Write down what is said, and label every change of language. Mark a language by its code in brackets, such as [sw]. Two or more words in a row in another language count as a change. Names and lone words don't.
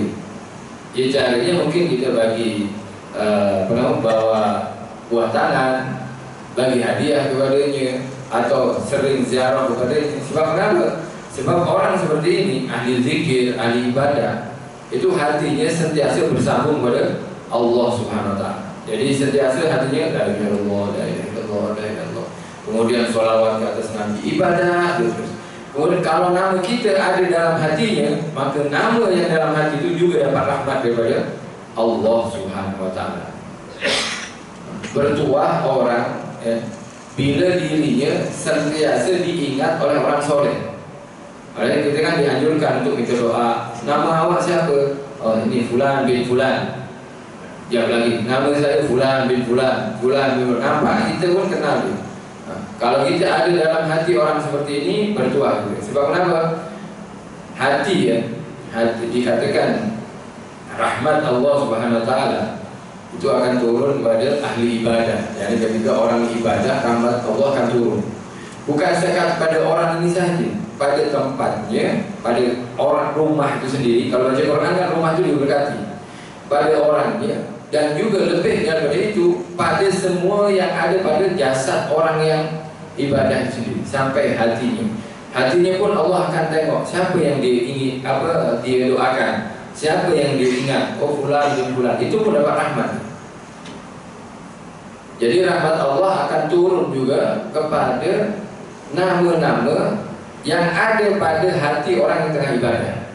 [ms] Jadi caranya mungkin kita bagi bawa buah tangan, bagi hadiah kepadanya, atau sering ziarah kepadanya. Sebab kenapa? Sebab orang seperti ini, ahli zikir, ahli ibadah, itu hatinya sentiasa bersambung pada [ar] الله سبحانه وتعالى. [ms] Jadi sentiasa hatinya [ar] لا إله إلا الله, لا إله إلا الله, لا إله إلا الله. [ms] Kemudian sholawat ke atas Nabi, ibadah terus. Kemudian kalau nama kita ada dalam hatinya, maka nama yang dalam hati itu juga dapat rahmat daripada [ar] الله سبحانه وتعالى. [ms] Bertuah orang bila dirinya sentiasa diingat oleh orang soleh. Oleh kita kan dianjurkan untuk kita doa, nama awak siapa? Oh, ini Fulan bin Fulan. Jawab lagi, nama saya Fulan bin Fulan, Fulan bin Fulan. Nampak kita pun kenal dia. Kalau kita ada dalam hati orang seperti ini, bertuah juga. Sebab kenapa? Hati dikatakan rahmat [ar] الله سبحانه وتعالى [ms] itu akan turun kepada ahli ibadah. Jadi ketika orang ibadah, rahmat Allah akan turun. Bukan sekat pada orang ini saja, pada tempatnya, pada orang rumah itu sendiri. Kalau baca Quran kan rumah itu diberkati. Pada orangnya, dan juga lebih daripada itu pada semua yang ada pada jasad orang yang ibadah itu sendiri, sampai hatinya. Hatinya pun Allah akan tengok siapa yang dia ingin, dia doakan, siapa yang dia ingat. Oh, Fulan bin Fulan, itu pun dapat rahmat. Jadi rahmat Allah akan turun juga kepada nama-nama yang ada pada hati orang yang tengah ibadah.